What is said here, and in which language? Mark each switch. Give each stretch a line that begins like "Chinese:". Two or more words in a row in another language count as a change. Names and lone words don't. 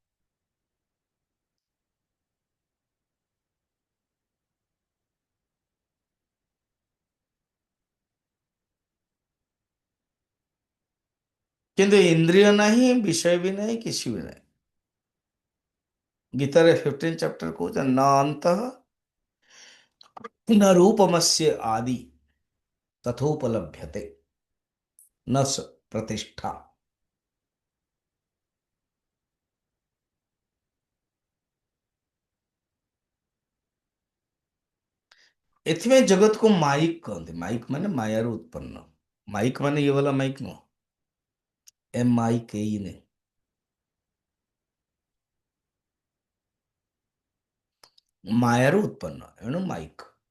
Odia: କିନ୍ତୁ ଇନ୍ଦ୍ରିୟ ନାହିଁ, ବିଷୟ ବି ନାହିଁ, କିଛି ବି ନାହିଁ। ଗୀତାରେ 15 ଚାପ୍ଟର କହୁଛ
Sanskrit: न ଅନ୍ତଃ न रूपमस्य आदि तथोपलभ्यते न प्रतिष्ठा।
Odia: ଏଥିପାଇଁ ଜଗତକୁ ମାଇକ କହନ୍ତି। ମାଇକ ମାନେ ମାୟାରୁ ଉତ୍ପନ୍ନ। ମାଇକ ମାନେ ଇଏ ବାଲା ମାଇକ ନୁହଁ, MIKE ନେ, ମାୟାରୁ ଉତ୍ପନ୍ନ, ଏଣୁ ମାଇକ।